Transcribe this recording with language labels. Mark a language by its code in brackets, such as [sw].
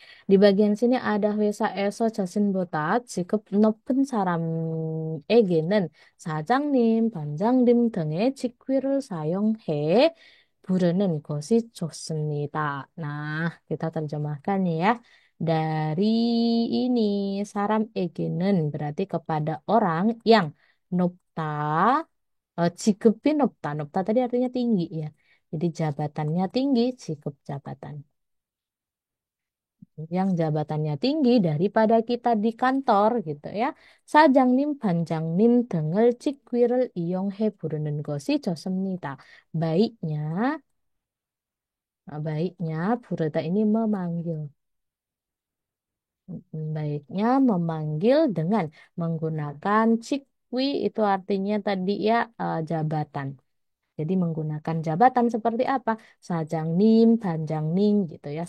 [id] Di bagian sini ada [ko] 회사에서 자신보다 직급 높은 사람에게는 사장님, 반장님 등의 직위를 사용해 부르는 것이 좋습니다. [id] Nah, kita terjemahkan ya. Dari ini, [ko] saram에게는 [id] berarti kepada orang yang [ko] 높다, 직급이 높다. [id] 높다 tadi artinya tinggi ya. Jadi jabatannya tinggi, 직급 jabatan yang jabatannya tinggi daripada kita di kantor gitu ya. [ko] 사장님, 반장님 등을 직위를 이용해 부르는 것이 좋습니다. [id] Baiknya, baiknya 부르다 ini memanggil. Baiknya memanggil dengan menggunakan cikwi itu artinya tadi ya jabatan. Jadi menggunakan jabatan seperti apa? Sajangnim, Banjangnim gitu ya.